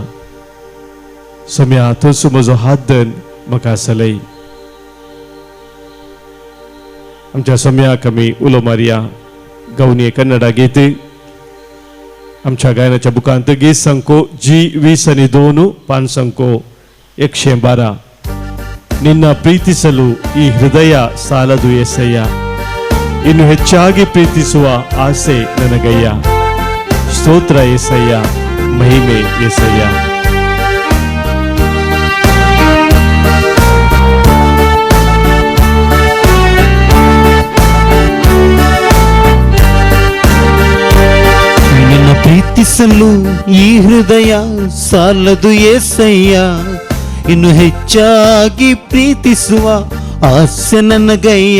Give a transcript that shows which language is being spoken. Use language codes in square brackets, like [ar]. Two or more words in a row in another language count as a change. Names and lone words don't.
[kok] सोम्या तूंच म्हजो हात धर म्हाका चलय. आमच्या सोम्याक आमी उलो मारया. गवनी कन्नडा गीत आमच्या गायनाच्या बुकांत गीत संख्यो G20 पान संख्यो 112. [kn] ನಿನ್ನ ಪ್ರೀತಿಸಲು ಈ ಹೃದಯ ಸಾಲದು ಎಸಯ್ಯ, ಇನ್ನು ಹೆಚ್ಚಾಗಿ ಪ್ರೀತಿಸುವ ಆಸೆ ನನಗಯ್ಯ. ಸ್ತೋತ್ರ ಎಸಯ್ಯ, ಮಹಿಮೆ ಎಸಯ್ಯ. ನಿನ್ನ ಪ್ರೀತಿಸಲು ಈ ಹೃದಯ ಸಾಲದು ಏಸಯ್ಯ, ಇನ್ನು ಹೆಚ್ಚಾಗಿ ಪ್ರೀತಿಸುವ ಆಸೆ ನನಗಯ್ಯ.